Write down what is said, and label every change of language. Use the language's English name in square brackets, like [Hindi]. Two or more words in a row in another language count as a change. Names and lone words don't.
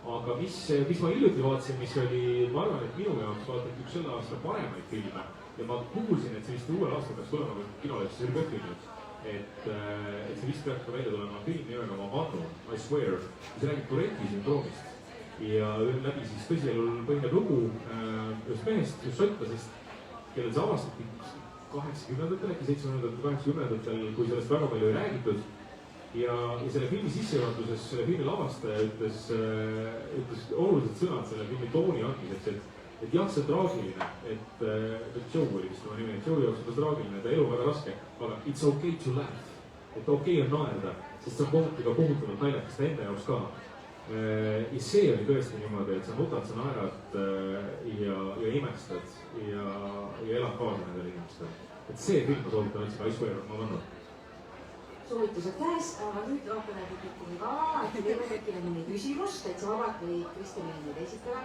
[Estonian] aga mis ma hiljuti vaatasin, mis oli, ma arvan, et minu jaoks vaatati üks selle aasta paremaid filme ja ma kuulsin, et see vist uuel aastal peaks tulema kinolevis Rebecca, et see vist peaks ka välja tulema film nimega Ma vannun, [English] I swear, [Estonian] mis räägib Tourette'i sündroomist ja läbi siis tõsielul põhineb lugu ühest mehest, just šotlasest, kellel see avastati 80-ndatel, äkki 70-ndatel, 80-ndatel, kui sellest väga palju ei räägitud. Ja selle filmi sissejuhatuses selle filmi lavastaja ütles olulised sõnad selle filmi tooni andmiseks, et jah, see on traagiline, et Joe oli vist tema nimi, et Joe jaoks on traagiline, ta elu on väga raske, aga [English] it's okay to laugh, [Estonian] et okei on naerda, sest see on kohati ka kohutavalt naljakas ta enda jaoks ka. Ja see oli tõesti niimoodi, et sa nutad, sa naerad ja imestad ja elad kaasa nendel inimestel. Et see film ma soovitan otsida, [English] I swear, [Estonian] ma vannan. Soovitused käes, aga nüüd vaatame publikumi ka, et teile tekkida mõni küsimus, täitsa vabalt või Kristjanile nüüd esitada.